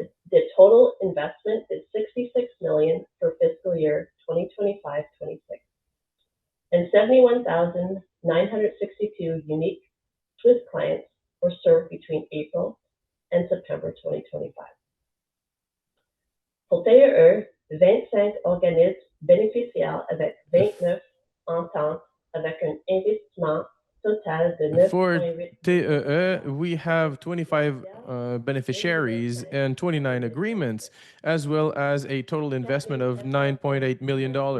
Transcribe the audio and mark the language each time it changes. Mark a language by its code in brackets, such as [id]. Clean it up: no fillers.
[en] The total investment is $66 million for fiscal year 2025-26, and 71,962 unique SWIS clients were served between April and September 2025. [fr] Pour TEE, 25 organismes bénéficiaires avec 29 ententes avec un investissement total de 9,8 [en] For TEE, we have 25 beneficiaries and 29 agreements, as well as a total investment of $9.8 million.